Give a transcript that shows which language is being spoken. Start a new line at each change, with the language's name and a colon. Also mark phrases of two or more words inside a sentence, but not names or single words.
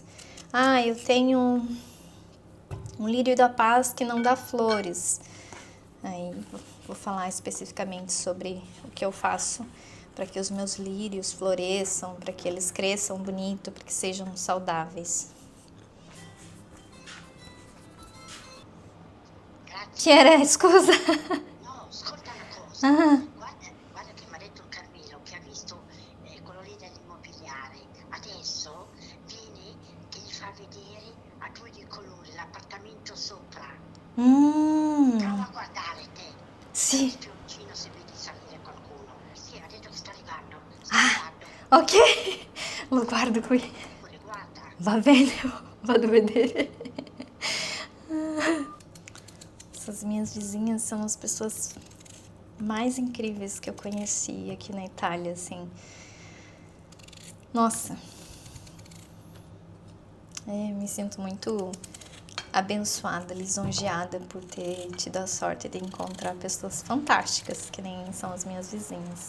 Portuguese: Eu tenho um lírio da paz que não dá flores. Aí vou falar especificamente sobre o que eu faço para que os meus lírios floresçam, para que eles cresçam bonito, para que sejam saudáveis.
Italian: Que era, scusa? No, ascolta una cosa. Guarda che mi ha detto il Carmelo che ha visto quello lì dell'immobiliare. Adesso vieni che gli fa vedere a due di colore l'appartamento sopra. Prova a guardare te. Sì. Spioncino se vedi salire qualcuno. Sì, ha detto che sta arrivando. Sta arrivando. Ok, lo guardo qui. Pure guarda. Va bene, vado vedere.
Portuguese: Essas minhas vizinhas são as pessoas mais incríveis que eu conheci aqui na Itália, assim. Nossa, me sinto muito abençoada, lisonjeada por ter tido a sorte de encontrar pessoas fantásticas, que nem são as minhas vizinhas.